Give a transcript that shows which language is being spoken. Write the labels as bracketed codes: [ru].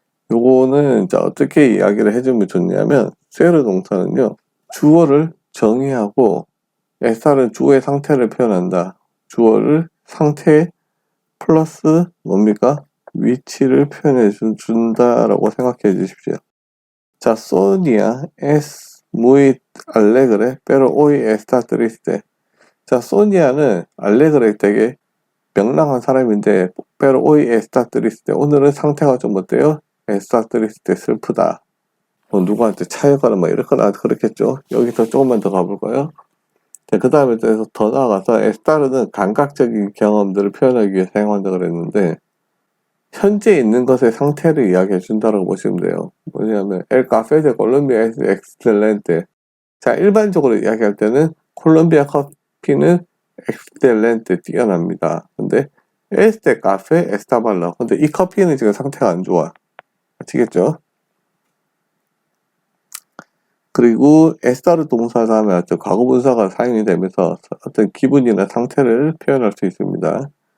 [ko] 요거는 자 어떻게 이야기를 해주면 좋냐면 세르 동사는요 주어를 정의하고 에스타르는 주어의 상태를 표현한다. 주어를 상태 플러스 뭡니까? 위치를 표현해 준다라고 생각해 주십시오. [es] 자, Sonia es muy alegre, pero hoy está triste. [ko] 자, 소니아는 알레그레 되게 명랑한 사람인데, [es] pero hoy está triste. [ko] 오늘은 상태가 좀 어때요? [es] está triste, 슬프다. [ko] 뭐 누구한테 차여가나 뭐 이렇거나 그렇겠죠. 여기서 조금만 더 가볼까요? 그 다음에 더 나아가서 에스타르는 감각적인 경험들을 표현하기 위해 사용한다 그랬는데 현재 있는 것의 상태를 이야기해 준다고 보시면 돼요. [es] 뭐냐면 El café de Colombia es excelente. [ko] 자, 일반적으로 이야기할 때는 콜롬비아 커피는 excelente, 뛰어납니다. [es] 근데 este café está malo. [ko] 근데 이 커피는 지금 상태가 안 좋아. 아시겠죠? 그리고 에스타르 동사 다음에 과거분사가 사용이 되면서 어떤 기분이나 상태를 표현할 수 있습니다.